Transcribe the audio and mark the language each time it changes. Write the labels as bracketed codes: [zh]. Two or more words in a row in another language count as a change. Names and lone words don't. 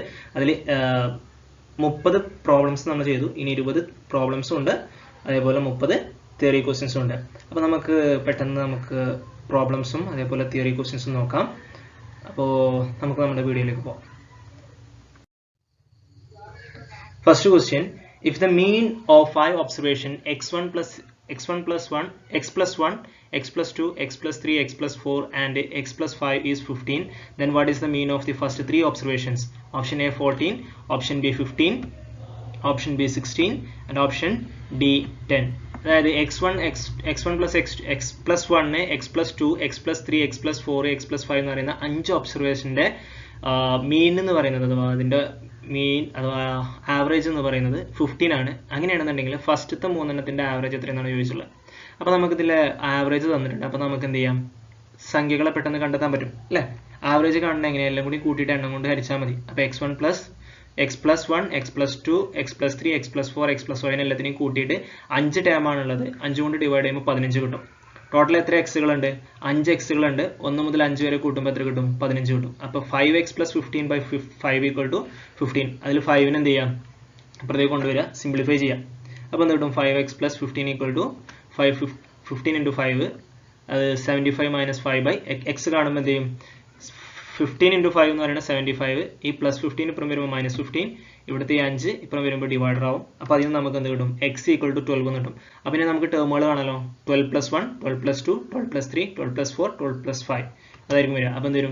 [ml] അതിൽ 30 പ്രോബ്ലംസ് നമ്മൾ ചെയ്തു, ഇനി 20 പ്രോബ്ലംസും ഉണ്ട്, അതേപോലെ 30 [en] theory questions [ml] ഉണ്ട്. അപ്പോൾ നമുക്ക് പെട്ടെന്ന് പ്രോബ്ലംസും അതേപോലെ [en] theory questions [ml] നോക്കാം. അപ്പോൾ നമുക്ക് നമ്മുടെ വീഡിയോയിലേക്ക് പോകാം. [en] first question, if the mean of 5 observation x1 plus 1, x plus 1, x plus 2, x plus 3, x plus 4 and x plus 5 is 15, then what is the mean of the first 3 observations? Option A 14, option B 15, option B 16 and option D 10. [ml] അതായത് [en] x1 plus x plus 1, x plus 2, x plus 3, x plus 4, x plus 5 [ml] എന്ന് പറയുന്ന 5 [en] observation's mean [ml] എന്ന് പറയുന്നത്, അഥവാ അതിൻ്റെ മീൻ അഥവാ ആവറേജ് എന്ന് പറയുന്നത് 15 ആണ്. അങ്ങനെയാണെന്നുണ്ടെങ്കിൽ ഫസ്റ്റത്തെ 3 ആവറേജ് എത്രയെന്നാണ് ചോദിച്ചുള്ളത്. അപ്പോൾ നമുക്കിതിൽ ആവറേജ് തന്നിട്ടുണ്ട്. അപ്പോൾ നമുക്ക് എന്ത് ചെയ്യാം, സംഖ്യകളെ പെട്ടെന്ന് കണ്ടെത്താൻ പറ്റും അല്ലേ. ആവറേജ് കാണുന്നത് എങ്ങനെയാണ്, എല്ലാം കൂടി കൂട്ടിയിട്ട് എണ്ണം കൊണ്ട് ഹരിച്ചാൽ മതി. അപ്പോൾ [en] x1 plus x plus 1, x plus 2, x plus 3, x plus 4, x plus 5 [ml] എല്ലാത്തിനെയും കൂട്ടിയിട്ട് 5 ടേമാണുള്ളത്. 5 കൊണ്ട് ഡിവൈഡ് ചെയ്യുമ്പോൾ 15 കിട്ടും. ടോട്ടൽ എത്ര എക്സുകളുണ്ട്? 5 എക്സുകളുണ്ട്. 1 മുതൽ 5 വരെ കൂട്ടുമ്പോൾ എത്ര കിട്ടും? 15 കിട്ടും. [en] അപ്പോൾ 5x plus 15 by 5 equal to 15. [ml] അതിൽ 5ന് എന്ത് ചെയ്യാം, അപ്പുറത്തേക്ക് കൊണ്ടുവരിക, സിംപ്ലിഫൈ ചെയ്യാം. അപ്പോൾ എന്ത് കിട്ടും? [en] 5x plus 15 equal to 15 into 5, [ml] അത് [en] 75 minus 5 by x [ml] കാണുമ്പോൾ എന്ത് ചെയ്യും, [en] 15 into 5 [ml] എന്ന് പറയുന്നത് 75. ഈ പ്ലസ് 15 ഇപ്പുറം വരുമ്പോൾ മൈനസ് 15, ഇവിടുത്തെ 5 ഇപ്പുറം വരുമ്പോൾ ഡിവൈഡർ ആവും. അപ്പോൾ അതിന് നമുക്ക് എന്ത് കിട്ടും? [en] x equal to 12 [ml] എന്ന് കിട്ടും. അപ്പോൾ ഇനി നമുക്ക് ടേമുകൾ കാണാലോ, [en] 12 plus 1, 12 plus 2, 12 plus 3, 12 plus 4, 12 plus 5 [ml] അതായിരിക്കും വരിക. അപ്പോൾ എന്ത് വരും?